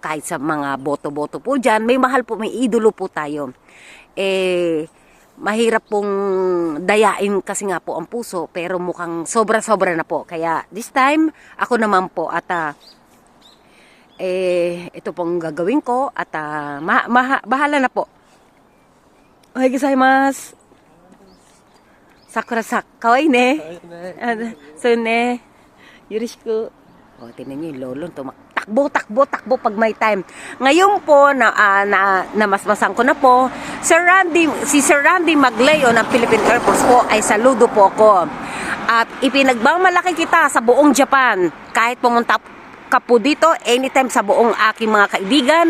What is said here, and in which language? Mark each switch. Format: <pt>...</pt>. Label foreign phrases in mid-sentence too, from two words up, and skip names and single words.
<tl>Kahit sa mga boto-boto po dyan, may mahal po, may idolo po tayo. Mahirap pong dayain kasi nga po ang puso, pero mukhang sobra-sobra na po. Kaya</tl> <en>this time,</en> <tl>ako naman po at ito pong gagawin ko at bahala na po.</tl> <ja>おはようございます。サクラサク、かわいね. そうね。よろしく.</ja> <tl>Tingnan nyo yung lolo, takbo pag may time. Ngayon po, namasmasan ko na po, si Sir Randy Magleo ng Philippine Air Force po ay saludo po ko. At ipinagmamalaki kita sa buong Japan. Kahit pumunta ka po dito, anytime sa buong aking mga kaibigan.</tl>